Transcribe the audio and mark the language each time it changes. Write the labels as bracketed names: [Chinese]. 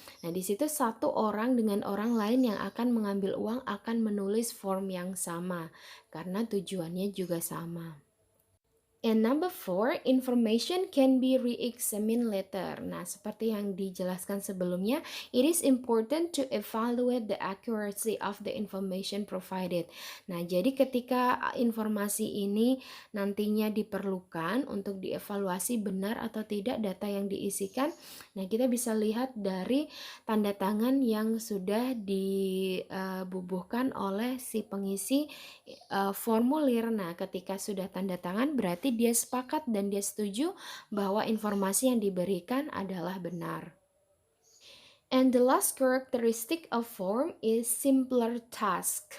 [Indonesian] Nah di situ satu orang dengan orang lain yang akan mengambil uang akan menulis form yang sama karena tujuannya juga sama. [English] And number 4, information can be re-examined later. Nah, [Indonesian] seperti yang dijelaskan sebelumnya, [English] it is important to evaluate the accuracy of the information provided. [Indonesian] Nah, jadi ketika informasi ini nantinya diperlukan untuk dievaluasi benar atau tidak data yang diisikan, nah kita bisa lihat dari tanda tangan yang sudah dibubuhkan oleh si pengisi formulir. Nah, ketika sudah tanda tangan berarti dia sepakat dan dia setuju bahwa informasi yang diberikan adalah benar. [English] And the last characteristic of form is simpler task.